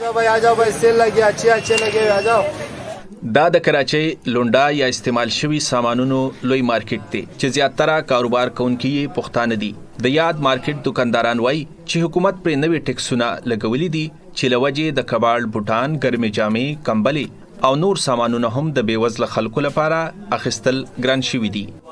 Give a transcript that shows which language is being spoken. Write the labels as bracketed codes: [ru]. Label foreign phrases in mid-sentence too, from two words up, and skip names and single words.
[ur] بھائی آ جاؤ بھائی سیل لگی اچھے لگے آ جاؤ [ps] دا د کراچۍ لونډا یا استعمال شوي سامانونو لوی مارکیټ دی چې زیاتره کاروبار کوونکي یې پښتانه دي د یاد مارکیټ دکانداران وایي چې حکومت پر نوې ټیکسونه لګولي دي چې لوجې د کباړ بوټان ګرمې جامې کمبلې او نور سامانونه هم د بیوزله خلکو لپاره اخیستل ګران شوي دي